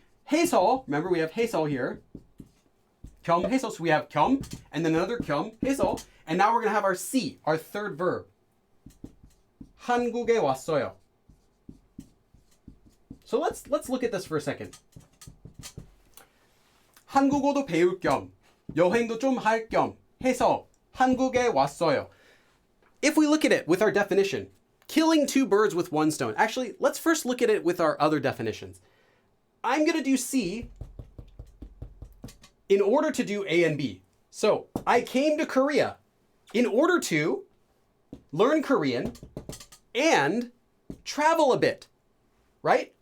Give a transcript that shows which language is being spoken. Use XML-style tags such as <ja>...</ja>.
<en>해서, remember we have 해서 here. 겸, 해서, so we have 겸, and then another 겸, 해서. And now we're going to have our C, our third verb.</en> <ko>한국에 왔어요.</ko> <en>So let's look at this for a second.</en> <ko>한국어도 배울 겸, 여행도 좀 할 겸 해서 한국에 왔어요.</ko> <en>If we look at it with our definition, killing two birds with one stone. Actually, let's first look at it with our other definitions. I'm going to do C in order to do A and B. So I came to Korea in order to learn Korean and travel a bit, right?</en>